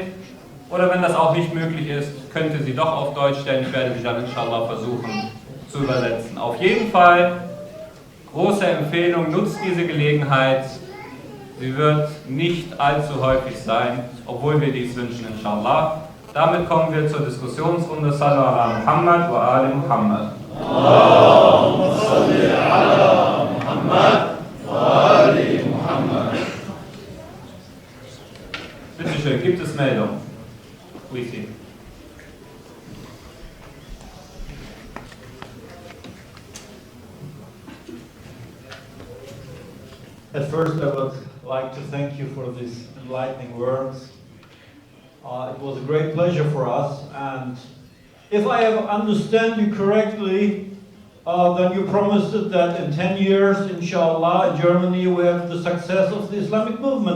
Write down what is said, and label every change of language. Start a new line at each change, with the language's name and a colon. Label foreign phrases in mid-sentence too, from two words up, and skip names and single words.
German: Oder wenn das auch nicht möglich ist, könnt ihr sie doch auf Deutsch stellen. Ich werde sie dann inshallah versuchen zu übersetzen. Auf jeden Fall, große Empfehlung, nutzt diese Gelegenheit. Sie wird nicht allzu häufig sein, obwohl wir dies wünschen, inshallah. Damit kommen wir zur Diskussionsrunde.
Arabic: صلوا على محمد وآل محمد. اللهم صل على محمد وآل محمد.
German: Bitte schön, gibt es Meldung?
English: Please. At first, I would like to thank you for these enlightening words. It was a great pleasure for us, and if I have understand you correctly, then you promised that in 10 years, inshallah, in Germany we have the success of the Islamic movement.